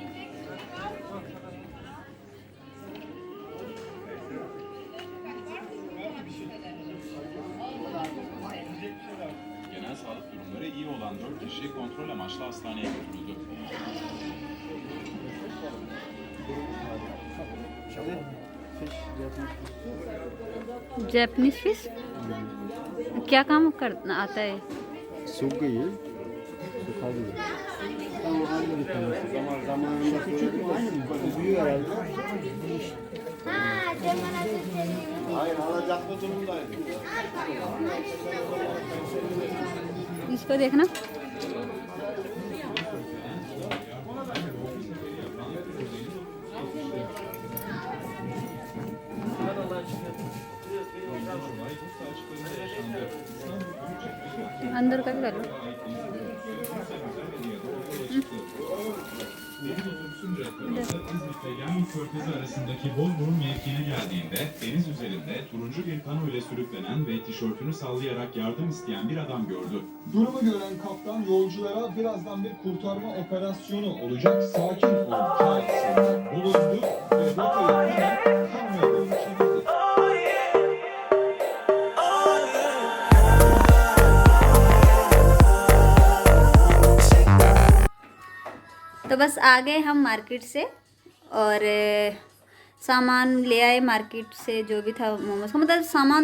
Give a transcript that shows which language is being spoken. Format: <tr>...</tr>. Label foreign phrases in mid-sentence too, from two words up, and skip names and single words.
<tr>Genel sağlık durumları iyi olan 4 kişi kontrol amaçlı hastaneye götürüldü.</tr> <hi>फिश</hi> <en>Japanese fish</en> <hi>क्या काम करना आता है? सूख गई है, सुखा दी है.</hi> <tr>Zamanında büyüyor herhalde. Hayır, alacaklı durumdaydı.</tr> <hi>इसको देखना. अंदर का भी कर लो.</hi> <tr>İzmit'le Yangtze Körfezi arasındaki Bozburun mevkiine geldiğinde deniz üzerinde turuncu bir kano ile sürüklenen ve tişörtünü sallayarak yardım isteyen bir adam gördü. Durumu gören kaptan yolculara birazdan bir kurtarma operasyonu olacak, sakin olun çağrısında bulundu ve rotayı hemen kanoya doğru çevirdi.</tr> <hi>तो बस आ गए हम मार्केट से और सामान ले आए मार्केट से, जो भी था मोमोज का, मतलब सामान</hi>